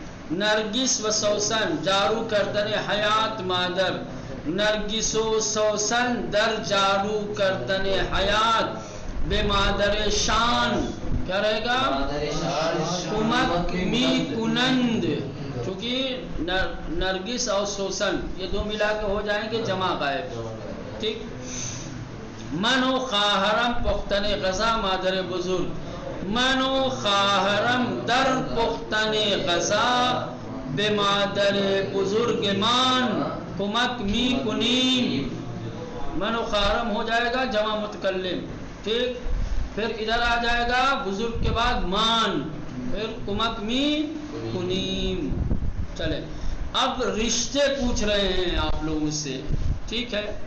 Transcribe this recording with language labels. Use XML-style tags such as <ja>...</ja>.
<fa>نرگس و سوسن جارو کردن حیات مادر. نرگس و سوسن در جارو کردن حیات بے مادر شان</fa> <ur>کیا رہے گا؟</ur> <fa>کمک می کنند.</fa> <ur>چونکہ نرگس اور سوسن یہ دو ملا کے ہو جائیں گے جمع غائب. ٹھیک.</ur> <fa>من و خواہرم پختن غذا مادر بزرگ. من و خواہرم در پختن غذا به مادر بزرگمان کمک می کنیم. من و خواہرم</fa> <ur>ہو جائے گا جمع متکلم. ٹھیک. پھر ادھر آ جائے گا بزرگ کے بعد مان، پھر</ur> <fa>کمک می کنیم.</fa> <ur>چلے اب رشتے پوچھ رہے ہیں آپ لوگوں سے. ٹھیک ہے.</ur>